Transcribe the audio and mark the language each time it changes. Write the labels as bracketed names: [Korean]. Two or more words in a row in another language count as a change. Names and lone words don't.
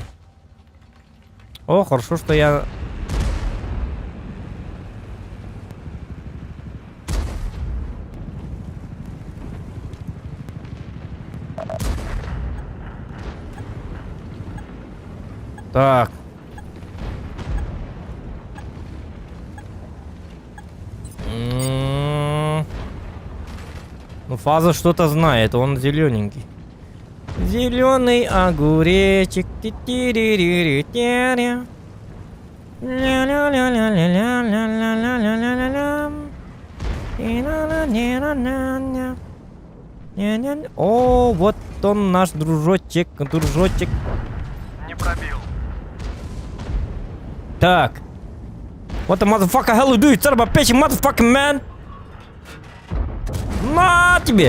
[Russian] О, хорошо, что я... Так. Ну, Фаза что-то знает, он зелененький. Зеленый огуречек. Ти-ти-ри-ри-ри-ти-ри. Ля-ля-ля-ля-ля-ля-ля-ля-ля-ля-ля-ля. И-ля-ля-ля-ля-ля-ля. Ня-ня. О, вот он наш дружочек, дружочек. Не пробил. Так. [English] What the motherfucker hell you do, son of a bitch, motherfucking man? [Russian] На тебе!